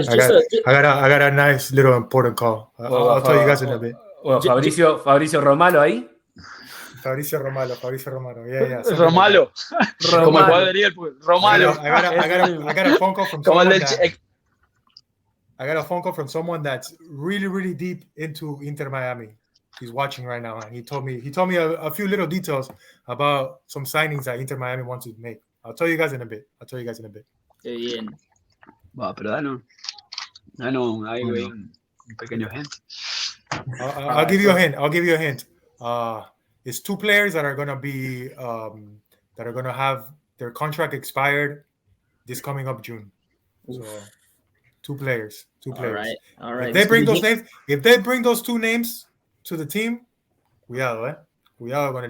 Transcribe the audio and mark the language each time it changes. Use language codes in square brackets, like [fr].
[en] I got a nice little important call. I'll tell you guys in a bit. Well, Fabricio Romalo ahí. Fabricio Romano. Yeah. Romalo. [es] Como el jugador de Liverpool. Romalo. [en] I got a phone call from someone I got a phone call from someone that's really, really deep into Inter Miami. He's watching right now, and he told me a few little details about some signings that Inter Miami wants to make. I'll tell you guys in a bit. [es] Qué bien. Va, pero danos ahí un pequeño hint. [en] I'll give you a hint. It's 2 players that are gonna be that are gonna have their contract expired this coming up June. So 2 players. All right. If they bring those 2 names to the team, [es] cuidado con el